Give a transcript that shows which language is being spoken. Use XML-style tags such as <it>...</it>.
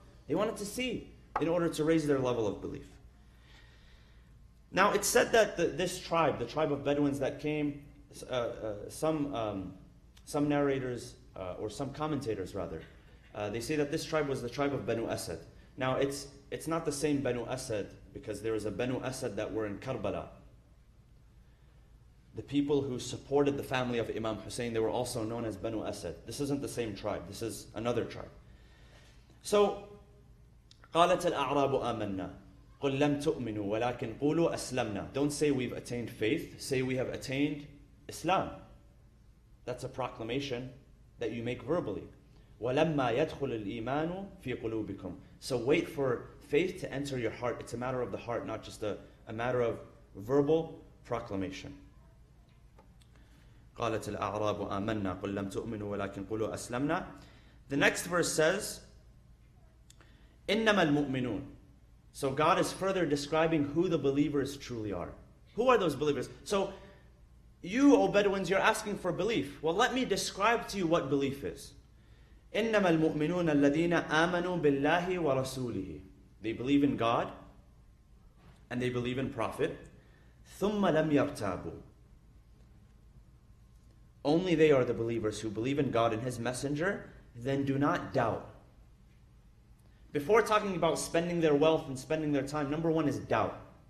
<en>They wanted to see in order to raise their level of belief. Now it's said that this tribe, the tribe of Bedouins that came, some narrators, or some commentators rather, they say that this tribe was the tribe of Banu Asad. Now it's not the same Banu Asad, because there is a Banu Asad that were in Karbala. The people who supported the family of Imam Hussein, they were also known as Banu Asad. This isn't the same tribe, this is another tribe.</en> <ar>So, قالت الأعراب آمنا قل لم تؤمنوا ولكن قولوا أسلمنا.</ar> <en>Don't say we've attained faith, say we have attained Islam. That's a proclamation that you make verbally.</en> <ar>وَلَمَّا يَدْخُلُ الْإِيمَانُ فِي قُلُوبِكُمْ.</ar> <en>So wait for faith to enter your heart. It's a matter of the heart, not just a matter of verbal proclamation.</en> <ar>قالت الأعراب آمنا قل لم تؤمنوا ولكن قولوا أسلمنا.</ar> <en>The next verse says,</en> <ar>إنما المؤمنون.</ar> <en>So God is further describing who the believers truly are. Who are those believers? So you, O Bedouins, you're asking for belief. Well, let me describe to you what belief is.</en> <ar>إنما المؤمنون الذين آمنوا بالله ورسوله.</ar> <en>They believe in God and they believe in Prophet.</en> <ar>ثم لم يرتابوا.</ar> <en>Only they are the believers who believe in God and His Messenger, then do not doubt. Before talking about spending their wealth and spending their time, number one is doubt.</en>